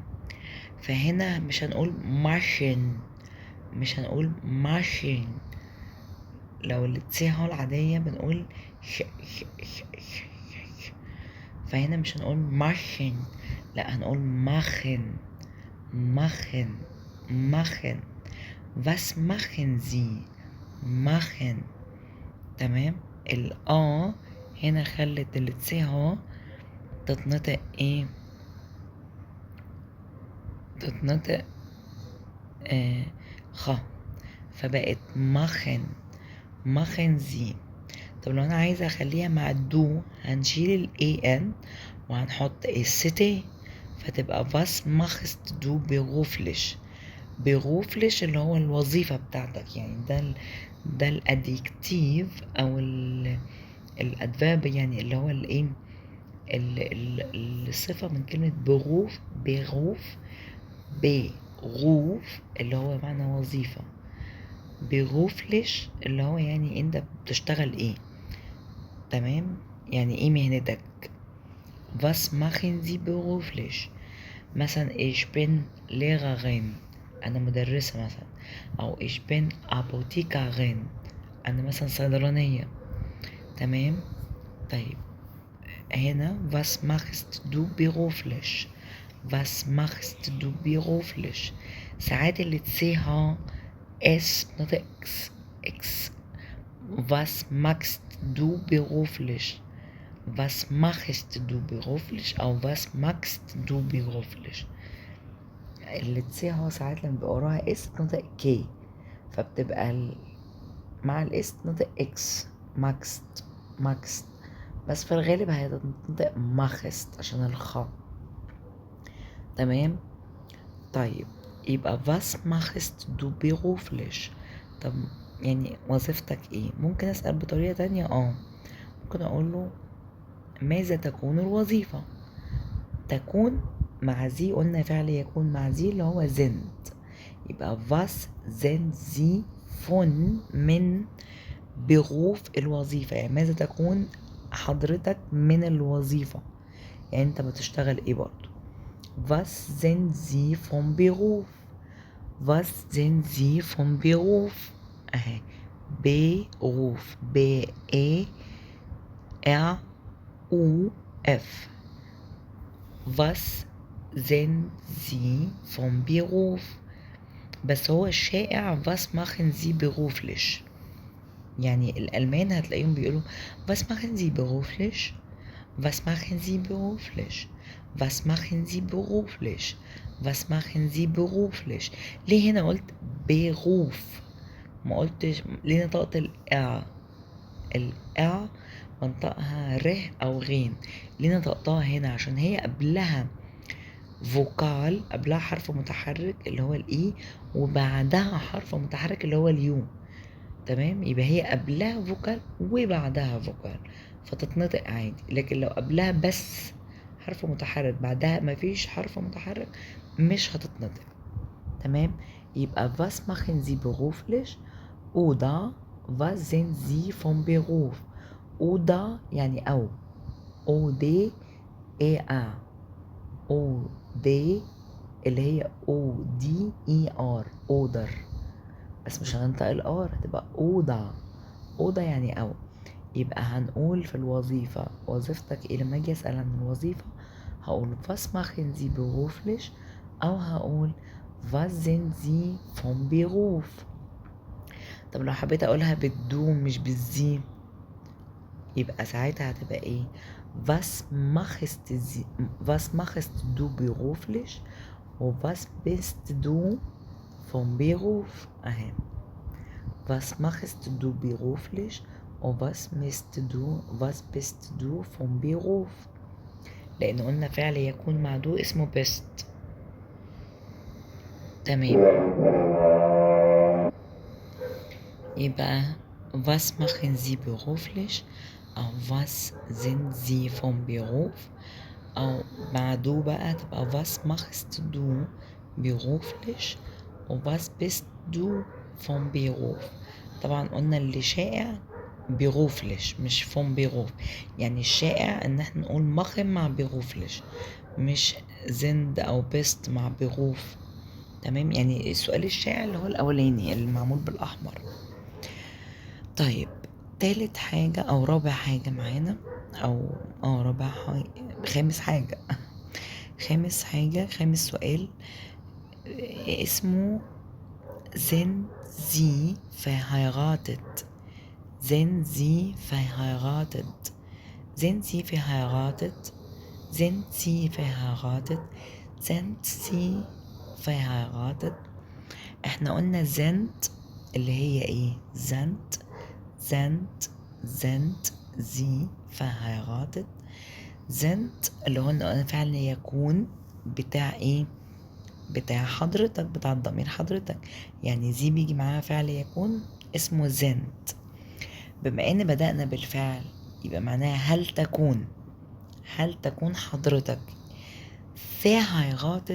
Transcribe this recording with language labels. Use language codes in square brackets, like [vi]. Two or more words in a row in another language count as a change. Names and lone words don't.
[ar] فهنا مش هنقول ماشين، مش هنقول ماشين. لو اللي تسيها العادية بنقول فهنا مش هنقول ماشين، لا هنقول ماخن ماخن ماخن. [de] was machen Sie machen، [ar] تمام. هنا خلت اللي تسيها تتنطق ايه، تتنطق خ، فبقت ماخن ماخن زي. طب لو انا عايزه اخليها مع الدو هنشيل ال an وهنحط الستي فتبقى [de] was machst du beruflich. [ar] beruflich اللي هو الوظيفة بتاعتك، يعني ده الادجكتيف او الادفيرب، يعني اللي هو الايه الصفة من كلمة بروف. بروف اللي هو معنى وظيفة. beruflich اللي هو يعني انت بتشتغل ايه، تمام، يعني ايه مهنتك. [de] was machen Sie beruflich. مثلا ich bin Lehrerin، [ar] انا مدرسة مثلا، او [de] ich bin Apothekerin، [ar] انا مثلا صيدلانية، تمام. طيب هنا [de] was machst du beruflich. was machst du beruflich. [ar] ساعات اللي تسيها اس نطق اكس. [de] was machst du beruflich. was machst du beruflich أو was machst du beruflich. [ar] اللي تسيها ساعات لما بيبقى وراها اس نطق كي، فبتبقى مع الاس نطق اكس. ماكست بس في الغالب هتنطق ماخست عشان الخاء. تمام. طيب يبقى [de] was machst du beruflich. [ar] طب يعني وظيفتك ايه؟ ممكن اسأل بطريقة تانية. ممكن اقول له ماذا تكون الوظيفة. تكون مع زي، قلنا فعل يكون مع زي اللي هو sind. يبقى [de] was sind sie von [ar] من بغوف الوظيفة، يعني ماذا تكون حضرتك من الوظيفة، يعني انت بتشتغل ايه برضو. [de] was sind sie vom Beruf. was sind sie vom Beruf. [ar] اهي Beruf B-E-R-U-F. [de] was sind sie vom Beruf. [ar] بس هو الشائع [de] was machen sie beruflich. [ar] يعني الألمان هتلاقيهم بيقولوا [de] was machen sie beruflich. was machen sie beruflich. was machen sie beruflich. was machen sie beruflich. [ar] ليه هنا قلت بروف ما قلتش؟ ليه نطقت الأ منطقها ر أو غين؟ ليه نطقتها هنا؟ عشان هي قبلها فوكال، قبلها حرف متحرك اللي هو الإي، وبعدها حرف متحرك اللي هو اليو. تمام. يبقى هي قبلها فوكال وبعدها فوكال فتتنطق عادي. لكن لو قبلها بس حرف متحرك بعدها مفيش حرف متحرك مش هتتنطق. تمام. [de] يبقى was machen Sie beruflich oder was sind Sie vom Beruf. [ar] oder يعني أو O D A A O D اللي هي O D E R oder، بس مش هننطق الار، هتبقى اوضة يعني او. يبقى هنقول في الوظيفة وظيفتك ايه. لما اجي اسأل عن الوظيفة هقول [de] was machen Sie beruflich [ar] او هقول [de] was sind Sie vom Beruf. [ar] طب لو حبيت اقولها بالدو مش بالزي يبقى ساعتها هتبقى ايه. [de] was machst du beruflich و was bist du vom Beruf. اهي was machst du beruflich و was bist du vom Beruf. [ar] لأن قلنا فعل يكون مع دو اسمه bist. تمام. يبقى [de] was machen Sie beruflich أو was sind Sie vom Beruf، [ar] أو مع دو بقى تبقى [de] was machst du beruflich و was bist du vom Beruf. [ar] طبعا قلنا اللي شائع بيغوفلش مش [de] von Beruf. [ar] يعني الشائع ان احنا نقول مخم مع بيغوفلش مش زند او بيست مع بيغوف. تمام. يعني السؤال الشائع اللي هو الاولاني اللي معمول بالاحمر. طيب تالت حاجة او رابع حاجة معانا او رابع حاجة خامس سؤال اسمه [de] sind Sie verheiratet. sind Sie verheiratet. sind Sie verheiratet. sind Sie verheiratet. sind Sie verheiratet. [ar] احنا قلنا sind اللي هي ايه. [de] sind Sie verheiratet. [ar] sind اللي هو قلنا فعل يكون بتاع ايه، بتاع حضرتك، بتاع الضمير حضرتك. يعني زي بيجي معاها فعل يكون اسمه زنت. بما ان بدأنا بالفعل يبقى معناها هل تكون حضرتك verheiratet.